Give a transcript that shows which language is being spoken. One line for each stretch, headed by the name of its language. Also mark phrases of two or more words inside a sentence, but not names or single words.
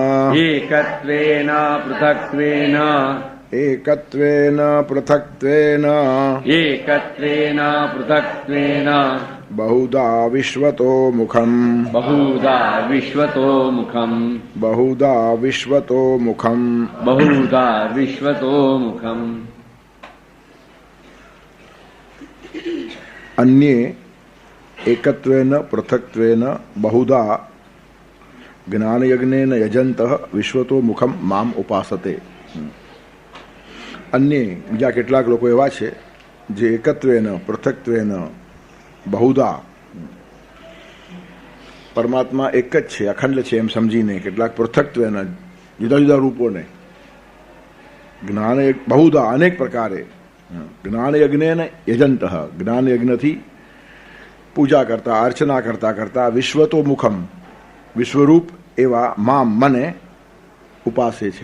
Sanskrit: बहुधा विश्वतो मुखम् अन्ये एकत्वेन पृथक्त्वेन बहुधा ज्ञानयज्ञेन यजन्तः विश्वतो मुखम माम उपासते.
Gujarati: अन्य બીજા કેટલાક લોકો એવા છે જે
Sanskrit: એકત્વેન પૃથક્ત્વેન બહુધા
Gujarati: પરમાત્મા એક જ છે, અખંડ છે એમ સમજીને કેટલાક પૃથક્ત્વેન જુદા જુદા રૂપોને જ્ઞાન બહુધા અનેક પ્રકારે
Sanskrit: જ્ઞાન યજ્ઞેન યજંત
Gujarati: જ્ઞાન યજ્ઞથી પૂજા કરતા અર્ચના કરતા કરતા
Sanskrit: વિશ્વતો મુખમ
Gujarati: વિશ્વરૂપ એવા મામ મને ઉપાસે છે.